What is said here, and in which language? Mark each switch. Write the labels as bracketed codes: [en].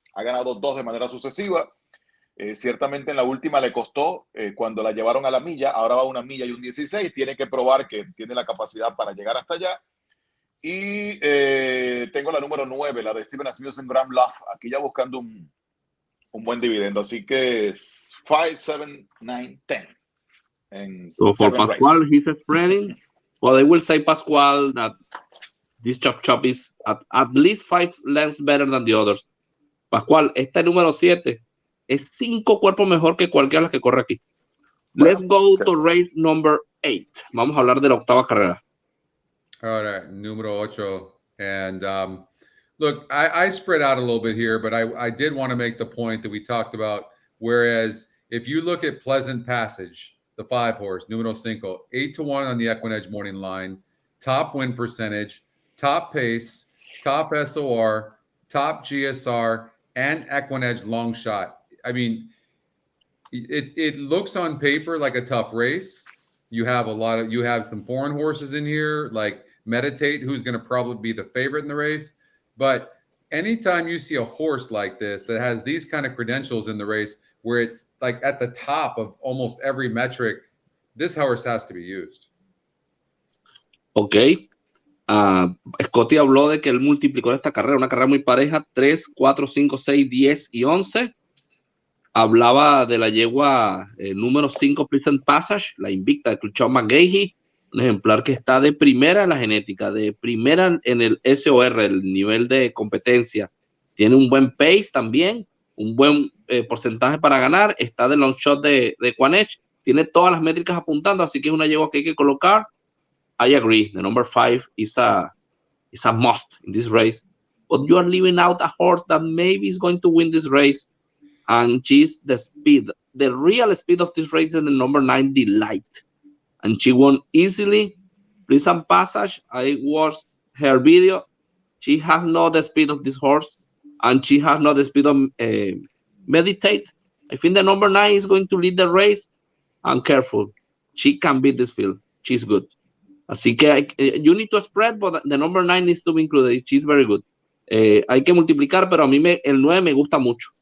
[es] Ha ganado 2 de manera sucesiva. Ciertamente en la última le costó cuando la llevaron a la milla. Ahora va a 1 milla y un 16. Tiene que probar que tiene la capacidad para llegar hasta allá. Y tengo la número 9, la de Steven Asmussen Bram Love, aquí ya buscando un buen dividendo. Así que 5, 7, 9, 10. [en] So for Pascual, he's spreading. Well, I will say, Pascual, that this chop is at least 5 lengths better than the others. [es] Pascual, este número 7 es 5 cuerpos mejor que cualquiera de las que corre aquí. [en] Let's go to race number 8. [es] Vamos a hablar de la 8ª carrera. [en] All right, número 8. And look, I spread out a little bit here, but I did want to make the point that we talked about. Whereas if you look at Pleasant Passage, the 5 horse, número 5, 8-1 on the EquinEdge morning line, top win percentage, top pace, top SOR, top GSR, and EquinEdge long shot. I mean, it looks on paper like a tough race. You have some foreign horses in here, like Meditate, who's going to probably be the favorite in the race. But anytime you see a horse like this that has these kind of credentials in the race, where it's like at the top of almost every metric, this horse has to be used. Ok. [es] Scotty habló de que él multiplicó esta carrera, una carrera muy pareja, 3, 4, 5, 6, 10 y 11. Hablaba de la yegua número 5, Pleasant Passage, la invicta de Cluchon McGahey, un ejemplar que está de primera en la genética, de primera en el SOR, el nivel de competencia. Tiene un buen pace también, un buen porcentaje para ganar, está de long shot de EquinEdge, tiene todas las métricas apuntando, así que es una yegua que hay que colocar. [en] I agree, the number 5 is a must in this race, but you are leaving out a horse that maybe is going to win this race. and she's the speed. The real speed of this race is the number 9, Delight. And she won easily. Please and Passage, I watched her video. She has not the speed of this horse, and she has not the speed of Meditate. I think the number 9 is going to lead the race. And careful, she can beat this field. She's good. [es] Así que [en] you need to spread, but the number 9 needs to be included. She's very good. [es] Hay que multiplicar, pero a mí el 9 me gusta mucho.